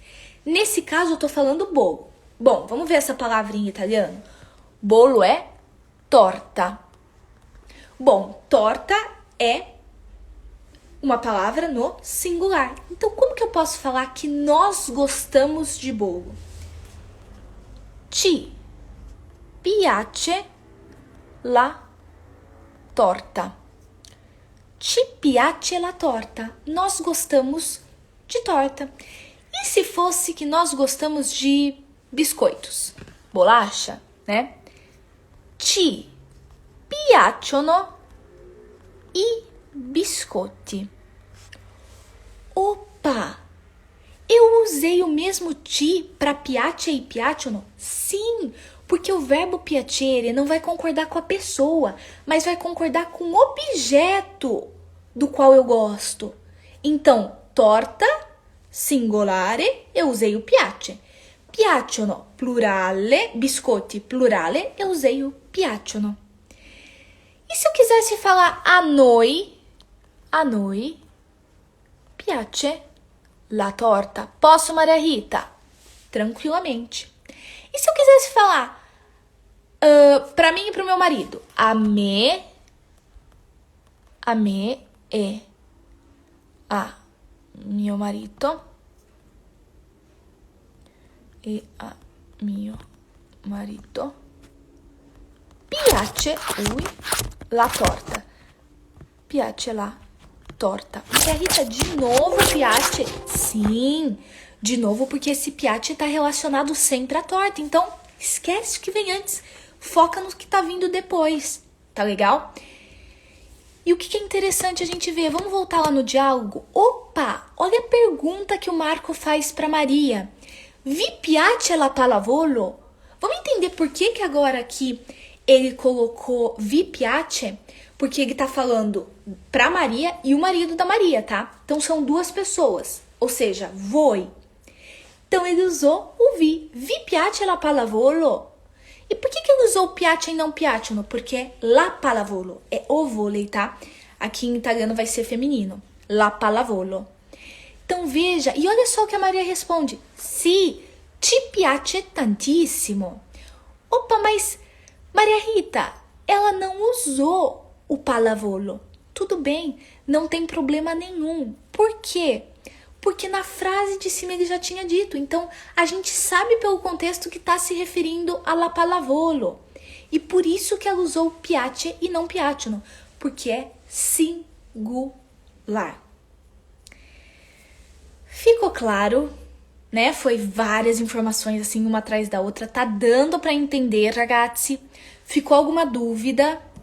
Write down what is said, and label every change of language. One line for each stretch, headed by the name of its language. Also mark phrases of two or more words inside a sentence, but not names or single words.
Portuguese: Nesse caso, eu tô falando bolo. Bom, vamos ver essa palavra em italiano. Bolo é torta. Bom, torta é uma palavra no singular. Então, como que eu posso falar que nós gostamos de bolo?
Italian: Ci piace la torta. Ci piace la torta.
Portuguese: Nós gostamos de torta. E se fosse que nós gostamos de biscoitos? Bolacha, né?
Italian: Ci piacciono i biscotti.
Portuguese: Opa! Eu usei o mesmo ti para piace e piacciono? Sim, porque o verbo piacere não vai concordar com a pessoa, mas vai concordar com o objeto do qual eu gosto. Então, torta, singolare, eu usei o piace.
Italian: Piacciono, plurale, biscotti, plurale,
Portuguese: eu usei o piacciono. E se eu quisesse falar
Italian: a noi, piace la torta.
Portuguese: Posso, Maria Rita? Tranquilamente. E se eu quisesse falar pra mim e pro meu marido?
Italian: A me e a mio marito e a mio marito piace la torta. Piace la torta.
Portuguese: Maria Rita, de novo piace? Sim, de novo porque esse piace tá relacionado sempre à torta. Então, esquece o que vem antes. Foca no que tá vindo depois. Tá legal? E o que é interessante a gente ver? Vamos voltar lá no diálogo? Opa, olha a pergunta que o Marco faz para Maria.
Italian: Vi piace la pallavolo?
Portuguese: Vamos entender por que agora aqui ele colocou
Italian: vi piace?
Portuguese: Porque ele tá falando pra Maria e o marido da Maria, tá? Então são duas pessoas, ou seja, voi. Então ele usou o vi.
Italian: Vi piace la pallavolo?
Portuguese: E por que ele usou piace e não piacciono? Porque é
Italian: la pallavolo,
Portuguese: é o vôlei, tá? Aqui em italiano vai ser feminino,
Italian: la pallavolo.
Portuguese: Então veja, e olha só o que a Maria responde.
Italian: Sì, ci piace tantissimo.
Portuguese: Opa, mas Maria Rita, ela não usou o pallavolo. Tudo bem, não tem problema nenhum. Por quê? Porque na frase de cima ele já tinha dito. Então, a gente sabe pelo contexto que está se referindo a
Italian: la pallavolo.
Portuguese: E por isso que ela usou piace e não piacciono. Porque é singular. Ficou claro, né? Foi várias informações assim, uma atrás da outra. Tá dando para entender, ragazzi? Ficou alguma dúvida?